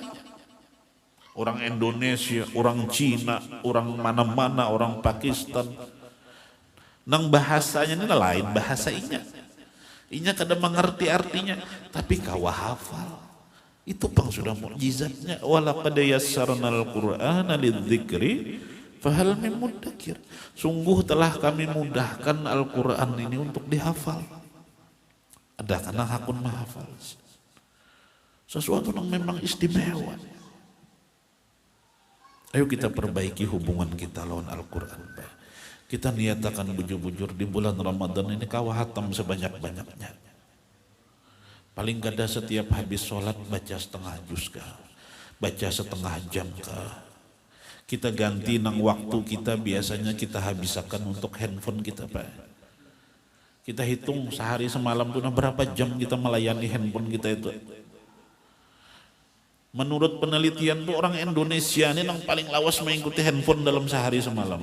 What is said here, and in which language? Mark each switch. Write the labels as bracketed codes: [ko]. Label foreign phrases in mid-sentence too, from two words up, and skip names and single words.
[id] Orang Indonesia, orang Cina, orang mana-mana, orang Pakistan. [bjn] Nang bahasanya ini lain bahasa inya. Inya kada mengerti artinya, tapi kawa hafal. Itu pang sudah mukjizatnya. [ar] Walaqad yassarnal Qur'ana lidzikri fahal min muddakir. [id] Sungguh telah kami mudahkan Al-Quran ini untuk dihafal. [bjn] Ada karena hakun menghafal. Sesuatu yang memang istimewa. Ayo kita perbaiki hubungan kita lawan Al-Quran. Kita niatakan bujur-bujur di bulan Ramadan ini kawahatam sebanyak-banyaknya. Paling kada setiap habis sholat baca setengah juz kah? [id] Baca setengah jam kah? Kita ganti nang waktu kita biasanya kita habiskan untuk handphone kita Pak. Kita hitung sehari semalam tuh berapa jam kita melayani handphone kita itu. Menurut penelitian tuh orang Indonesia ini yang paling lawas mengikuti handphone dalam sehari semalam.